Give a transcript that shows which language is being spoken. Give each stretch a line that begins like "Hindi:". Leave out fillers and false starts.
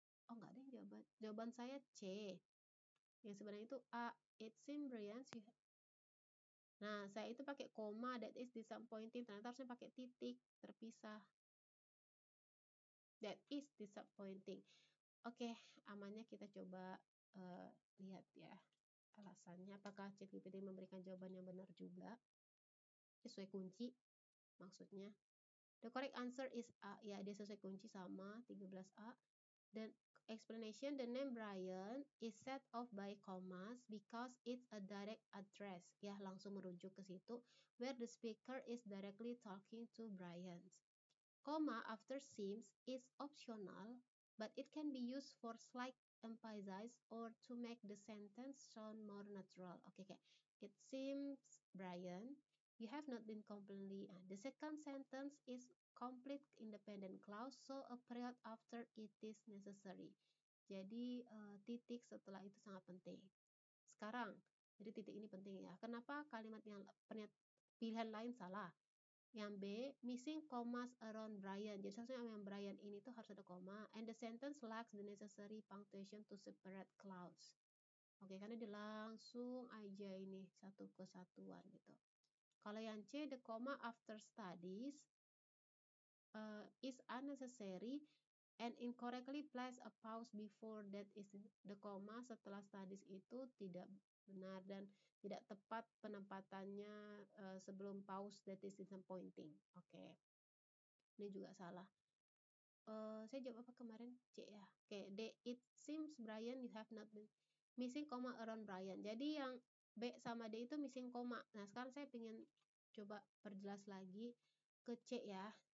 Indonesian: Oh, enggak ada yang jawaban saya C. Yang sebenarnya itu A.
English: It seems, Brian,
Indonesian: nah, saya itu pakai koma,
English: that is disappointing.
Indonesian: Ternyata harusnya pakai titik, terpisah.
English: That is disappointing.
Indonesian: Oke, amannya kita coba lihat ya alasannya. Apakah ChatGPT memberikan jawaban yang benar juga? Sesuai kunci maksudnya.
English: The correct answer is A.
Indonesian: Ya, dia sesuai kunci sama 13A. Dan
English: explanation, the name Brian is set off by commas because it's a direct address.
Indonesian: Ya, langsung merujuk ke situ
English: where the speaker is directly talking to Brian. Comma after seems is optional, but it can be used for slight emphasis or to make the sentence sound more natural. Okay. It seems, Brian, you have not been completely. The second sentence is complete independent clause, so a period after it is necessary.
Indonesian: Jadi titik setelah itu sangat penting. Sekarang, jadi titik ini penting ya. Kenapa kalimat yang pilihan lain salah? Yang
English: B, missing commas around Brian.
Indonesian: Jadi seharusnya yang Brian ini tuh harus ada koma.
English: And the sentence lacks the necessary punctuation to separate clause.
Indonesian: Oke, karena dia langsung aja ini satu kesatuan gitu. Kalau yang C,
English: the comma after studies is unnecessary and incorrectly place a pause before that is
Indonesian: the comma setelah studies itu tidak benar dan tidak tepat penempatannya sebelum pause that is disappointing. Oke. Ini juga salah. Saya jawab apa kemarin? C ya. Oke, D.
English: It seems, Brian, you have not been missing comma around Brian.
Indonesian: Jadi yang B sama D itu
English: missing comma.
Indonesian: Nah, sekarang saya ingin coba perjelas lagi ke C ya.